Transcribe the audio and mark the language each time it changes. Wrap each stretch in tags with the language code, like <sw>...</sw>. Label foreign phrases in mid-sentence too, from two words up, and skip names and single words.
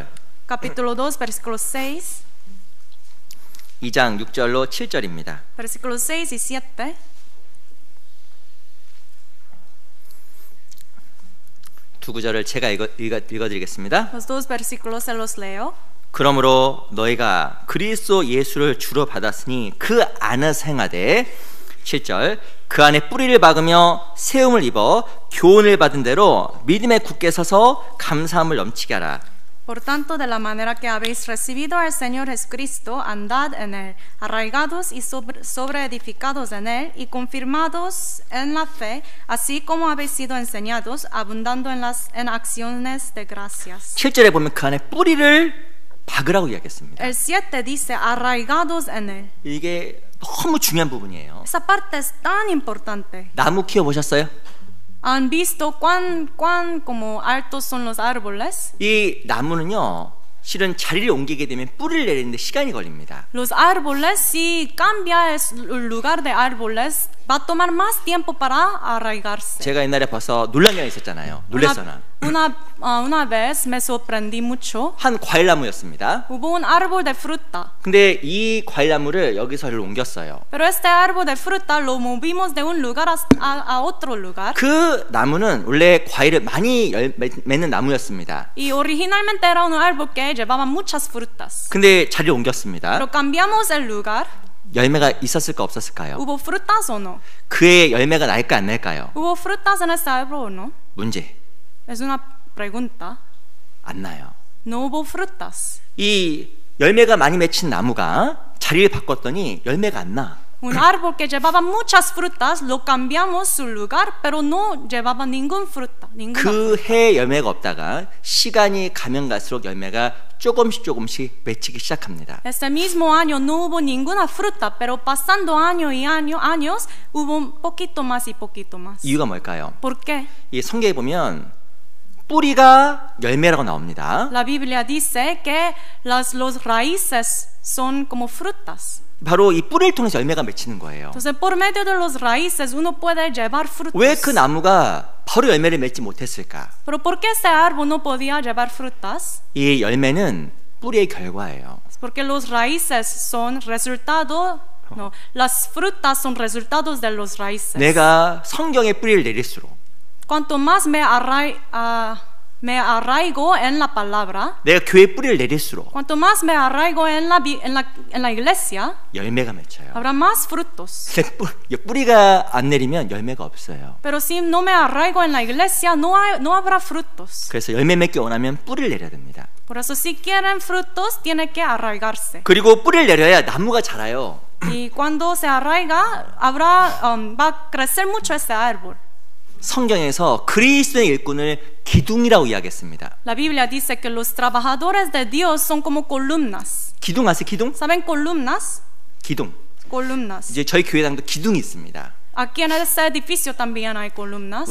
<es>Capítulo 2, versículo 6.</es> <ko>2장 6절로 7절입니다.</ko> <es>Versículos 6 y 7.</es> <ko>두 구절을 제가 읽어드리겠습니다.</ko> <es>Los dos versículos se los leo.</es> <ko>그러므로 너희가 그리스도 예수를 주로 받았으니 그 안에서 행하되 7절 그 안에 뿌리를 박으며 세움을 입어 교훈을 받은 대로 믿음에 굳게 서서 감사함을 넘치게 하라.</ko> <es>Por tanto, de la manera que habéis recibido al Señor Jesucristo, andad en Él, arraigados y sobreedificados en Él, y confirmados en la fe, así como habéis sido enseñados, abundando en acciones de gracias.</es> <ko>7절에 보면 그 안에 뿌리를 박으라고 이야기했습니다.</ko> <es>El 7 dice, arraigados en Él.</es> <ko>이게 너무 중요한 부분이에요.</ko> <es>Esa parte es tan importante.</es> <ko>나무 키워보셨어요?</ko> <es>¿Han visto cuán como altos son los árboles?</es> <ko>이 나무는요 실은 자리를 옮기게 되면 뿌리를 내리는데 시간이 걸립니다.</ko> <es>Los árboles, si cambia el lugar de árboles, va a tomar más tiempo para arraigarse.</es> <ko>제가 옛날에 벌써 놀란 게 있었잖아요. 놀랬어나.</ko> <es>Una vez me sorprendí mucho.</es> <ko>한 과일나무였습니다.</ko> <es>Hubo un árbol de fruta.</es> <ko>근데 이 과일나무를 여기서를 옮겼어요.</ko> <es>Pero este árbol de fruta lo movimos de un lugar a otro lugar.</es> <ko>그 나무는 원래 과일을 많이 맺는 나무였습니다.</ko> <es>Y originalmente era un árbol que llevaba muchas frutas.</es> <ko>근데 자리를 옮겼습니다.</ko> <es>Pero cambiamos el lugar.</es> <ko>열매가 있었을까 없었을까요?</ko> <es>¿Hubo frutas o no?</es> <ko>그의 열매가 날까 안 날까요?</ko> <es>¿Hubo frutas en este árbol o no?</es> <ko>문제.</ko> <es>Es una pregunta.</es> <ko>안 나요.</ko> <es>No hubo frutas.</es> <ko>이 열매가 많이 맺힌 나무가 자리를 바꿨더니 열매가 안 나.</ko> <es>Un árbol que llevaba muchas frutas, lo cambiamos su lugar, pero no llevaba ninguna fruta.</es> <ko>그 해 열매가 없다가 시간이 가면 갈수록 열매가 조금씩 맺히기 시작합니다.</ko> <es>Este mismo año no hubo ninguna fruta, pero pasando años hubo un poquito más y poquito más.</es> <ko>이유가 뭘까요?</ko> <es>¿Por qué?</es> <ko>이 성경에 보면 뿌리가 열매라고 나옵니다.</ko> <es>La Biblia dice que los raíces son como frutas.</es> <ko>바로 이 뿌리를 통해서 열매가 맺히는 거예요.</ko> <es>Entonces, por medio de los raíces uno puede llevar frutos.</es> <ko>왜 그 나무가 바로 열매를 맺지 못했을까?</ko> <es>Pero ¿por qué este árbol no podía llevar frutas?</es> <ko>이 열매는 뿌리의 결과예요.</ko> <es>Porque los raíces son resultado. No, las frutas son resultados de los raíces.</es> <ko>내가 성경에 뿌리를 내릴수록</ko> <es>Cuanto más me arraigo en la palabra,</es> <ko>내가 교회에 뿌리를 내릴수록</ko> <es>cuanto más me arraigo en la iglesia,</es> <ko>열매가 맺혀요.</ko> <es>habrá más frutos.</es> <ko>뿌리가 안 내리면 열매가 없어요.</ko> <es>Pero si no me arraigo en la iglesia, no habrá frutos.</es> <ko>그래서 열매 맺기 원하면 뿌리를 내려야 됩니다.</ko> <es>Por eso si quieren frutos, tiene que arraigarse.</es> <ko>그리고 뿌리를 내려야 나무가 자라요.</ko> <es>Y cuando se arraiga, va a crecer mucho este árbol.</es> <ko>성경에서 그리스도의 일꾼을 기둥이라고 이야기했습니다.</ko> <es>La Biblia dice que los trabajadores de Dios son como columnas.</es> <ko>기둥 아세요? 기둥?</ko> <es>¿Saben columnas?</es> <ko>기둥.</ko> <es>Columnas.</es> <ko>이제 저희 교회당도 기둥이 있습니다.</ko> <es>Aquí en este edificio también hay columnas.</es>